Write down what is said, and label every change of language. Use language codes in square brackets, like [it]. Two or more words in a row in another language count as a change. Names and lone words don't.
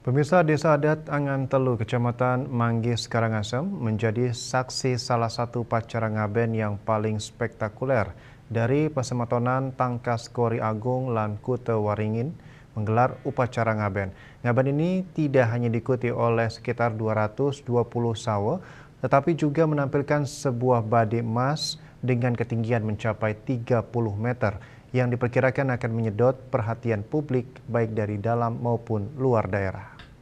[id] Pemirsa Desa Adat Angan Telu, Kecamatan Manggis, Karangasem menjadi saksi salah satu upacara ngaben yang paling spektakuler dari Pasematonan Tangkas Kori Agung lan Kute Waringin menggelar upacara ngaben. Ngaben ini tidak hanya diikuti oleh sekitar 220 sawa, tetapi juga menampilkan sebuah bade emas dengan ketinggian mencapai 30 meter yang diperkirakan akan menyedot perhatian publik baik dari dalam maupun luar daerah.